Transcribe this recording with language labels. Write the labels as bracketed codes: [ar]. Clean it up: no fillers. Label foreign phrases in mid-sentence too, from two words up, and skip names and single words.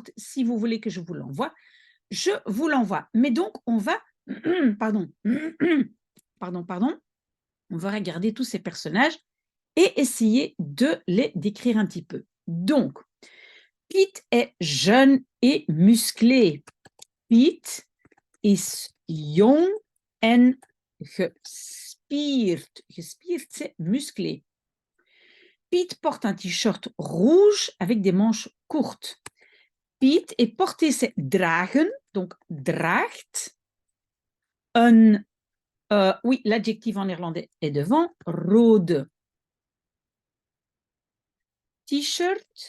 [fr] Si vous voulez que je vous l'envoie, je vous l'envoie. Mais donc, on va, pardon, pardon, on va regarder tous ces personnages et essayer de les décrire un petit peu. Donc, Pete est jeune et musclé. [nl] Pete is jong en gespierd. Gespierd, [fr] c'est musclé. Pete porte un t-shirt rouge avec des manches courtes. Pete est porté, c'est dragen, donc draagt. Oui, l'adjectif en néerlandais est devant. [nl] Rode t-shirt.